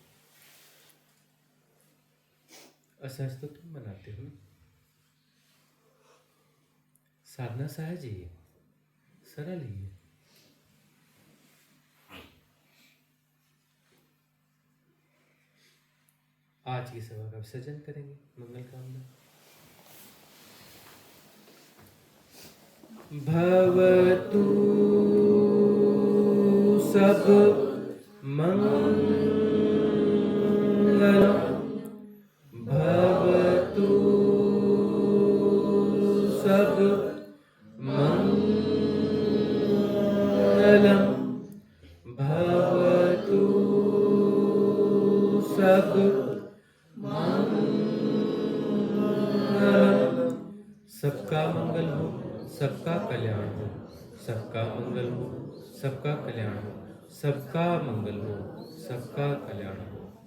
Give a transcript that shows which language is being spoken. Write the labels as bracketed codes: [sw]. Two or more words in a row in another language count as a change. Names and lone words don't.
[hi] असहज तो तुम बनाते हो ना। साधना सहज ही है, सरल ही है। आज की सभा का विसर्जन करेंगे। मंगल कामना। [pi] भवतु सब मंगलम, भवतु सब मंगलम, भवतु सब मंगलम। [hi] सबका मंगल हो, सबका कल्याण हो, सबका मंगल हो, सबका कल्याण हो, सबका मंगल हो, सबका कल्याण हो।